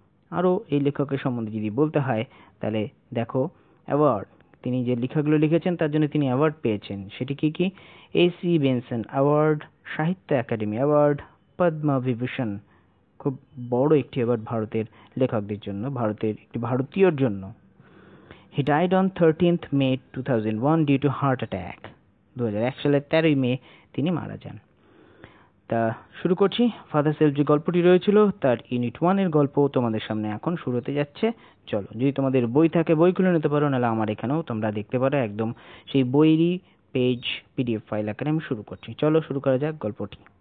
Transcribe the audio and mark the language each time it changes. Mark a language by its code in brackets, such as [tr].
[bn] আরও এই লেখকের সম্বন্ধে যদি বলতে হয়, তাহলে দেখো অ্যাওয়ার্ড, তিনি যে লেখাগুলো লিখেছেন তার জন্য তিনি অ্যাওয়ার্ড পেয়েছেন। সেটি কি কি? এসি বেনসন অ্যাওয়ার্ড, সাহিত্য একাডেমি অ্যাওয়ার্ড, পদ্মা বিভূষণ, খুব বড় একটি অ্যাওয়ার্ড ভারতের লেখকদের জন্য, ভারতের একটি ভারতীয়র জন্য। [en] He died on 13th May 2001 due to heart attack. [bn] 2001 সালের 13ই মে তিনি মারা যান। তা শুরু করছি। ফাদার সেলফ যে গল্পটি রয়েছিল তার ইউনিট 1-এর গল্প তোমাদের সামনে এখন শুরু হতে যাচ্ছে। চলো, যদি তোমাদের বই থাকে বই খুলে নিতে পারো, নাহলে আমার এখানেও তোমরা দেখতে পারো। একদম সেই বইয়েরই পেজ পিডিএফ ফাইল আকারে আমি শুরু করছি। চলো শুরু করা যাক গল্পটি।